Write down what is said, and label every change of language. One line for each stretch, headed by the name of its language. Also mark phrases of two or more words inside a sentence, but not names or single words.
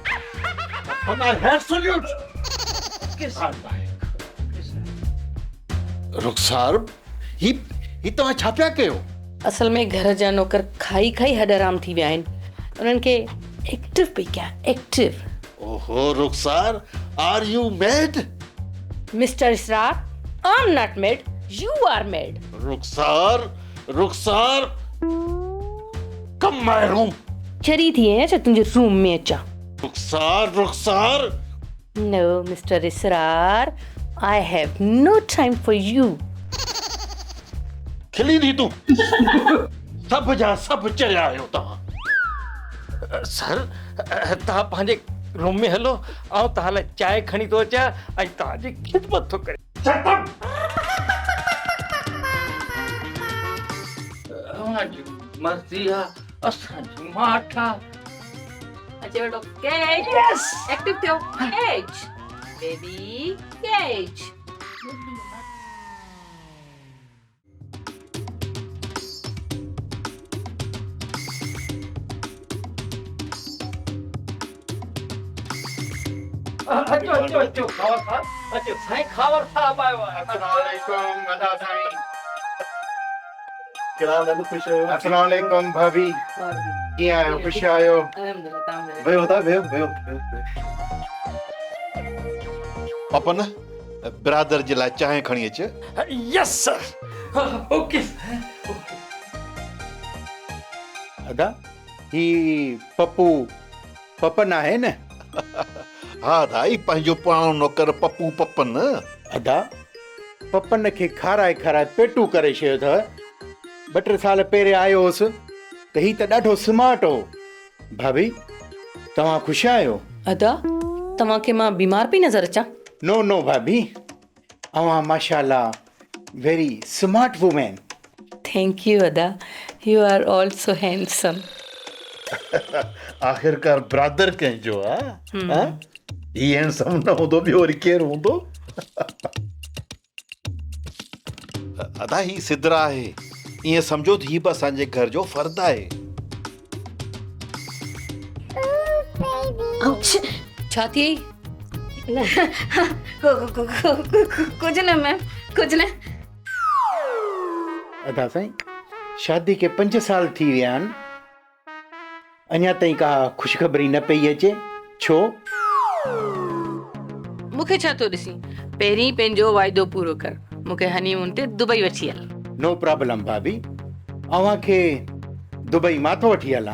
Sindhi: रुखसार ही तव्हां छा पिया कयो असल में घर जा नौकर खाई खाई हॾराम थी विया आहिनि उन्हनि खे एक्टिव पई कयां एक्टिव
English: oho Rukhsar are you mad Mister Israr I am not mad you are mad Rukhsar come my room
Sindhi: चरी थी आहियां छा तुंहिंजे रूम में अचां रुखसार
English: No Mister Israr I have no time for you
Sindhi: खिली थी तूं सभु जा सभु चया आहियो तव्हां सर तव्हां पंहिंजे रूम में हलो ऐं तव्हां लाइ चांहि खणी थो अचां ऐं तव्हांजी ख़िदमत थो करे असांजी मर्ज़ी आहे असांजी माठ आहे अचे बेटो कैच एक्टिव थियो
English: catch baby catch
Sindhi: अचो खावर साहब अचो साईं खावर साहब आयो आहे
Arabic: السلام عليكم
Sindhi: अदा साईं
Arabic: السلام عليكم
Sindhi: भाभी कीअं आहियो ख़ुशि आहियो वेहो था वेहो पपन बिरादर जे लाइ चांहि खणी अच
English: yes sir okay
Sindhi: अदा ही पप्पू पपन आहे न हा दाई पंहिंजो पुराणो नौकर पप्पू पपन अदा पपन खे खाराए खाराए पेटू करे छॾियो अथव 2-3 साल पहिरियों आयो हुउसि त ही त ॾाढो स्मार्ट हो भाभी तव्हां ख़ुशि आहियो अदा तव्हांखे मां बीमार पई नज़र अचां
English: नो
Sindhi: भाभी अवां
English: माशाल्लाह very smart women thank you Ada you are also handsome
Sindhi: आख़िरकार बिरादर कंहिंजो आहे ही हैंडसम न हूंदो ॿियो वरी केरु हूंदो अदा ही सिदरा आहे ईअं सम्झो त ही बि असांजे घर जो फर्द आहे छा थी
Hindi: कुछ न मैम कुछ न
Sindhi: अदा साईं
Hindi: शादी के
Sindhi: 5 साल थी विया आहिनि अञा ताईं का ख़ुशख़बरी न पई अचे, छो? मूंखे छा थो ॾिसी, पहिरीं पंहिंजो वाइदो पूरो कर, मूंखे हनीमून ते दुबई वठी हल।
English: no problem
Sindhi: भाभी, अव्हां खे दुबई मां थो वठी हलां।